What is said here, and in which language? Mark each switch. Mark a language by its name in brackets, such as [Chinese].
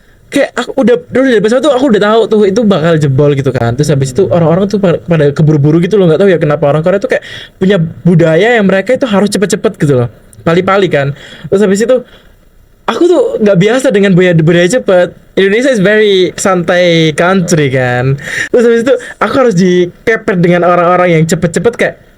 [Indonesian] Kayak aku udah dulu dari pesawat tuh aku udah tahu tuh itu bakal jebol gitu kan. Terus habis itu orang-orang tuh pada keburu-buru gitu loh, nggak tahu ya kenapa orang Korea tuh kayak punya budaya yang mereka itu harus cepet-cepet gitu loh. Pali-pali kan. Terus habis itu aku tuh nggak biasa dengan budaya cepet. [English] Indonesia is very santai country kan. [Indonesian] Terus habis itu aku harus dikepet dengan orang-orang yang cepet-cepet kayak.